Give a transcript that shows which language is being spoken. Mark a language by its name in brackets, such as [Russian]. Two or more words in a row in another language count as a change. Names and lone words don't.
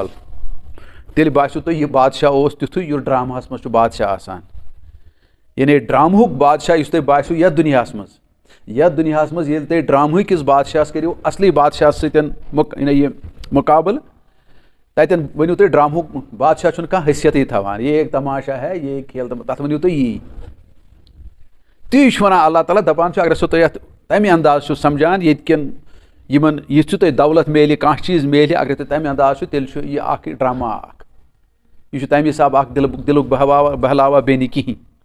[Kashmiri] تیٚلہِ باسیو تۄہہِ یہِ بادشاہ اوس تیُتھُے یُس ڈراماہس منٛز چھُ بادشاہ آسان. یعنی ڈرامہُک بادشاہ یُس تۄہہِ باسیو یتھ دُنیاہس منٛز ییٚلہِ تُہۍ ڈرامہٕکِس بادشاہس کٔرِو اصلی بادشاہس سۭتۍ یہِ مُقابل تتٮ۪ن ؤنِو تُہۍ ڈرامہُک بادشاہ چھُنہٕ کانٛہہ حیثیتٕے تھاوان. [Urdu] یہ ایک تماشا ہے یہ ایک کھیل [Kashmiri] تتھ ؤنِو تُہۍ یی. تی چھُ ونان اللہ تعالیٰ دپان چھُ اگر سُہ تُہۍ اتھ تمہِ انداز چھُ سمجھان ییٚتہِ کٮ۪ن یِمن یِتھ چھُ تۄہہِ دولت میلہِ کانٛہہ چیٖز میلہِ اگر تُہۍ تمہِ انداز چھُ تیٚلہِ چھُ یہِ اکھ ڈراما اکھ. یہِ چھُ تمہِ حساب اکھ دِلُک بہلاوا بیٚیہِ نہٕ کِہینۍ.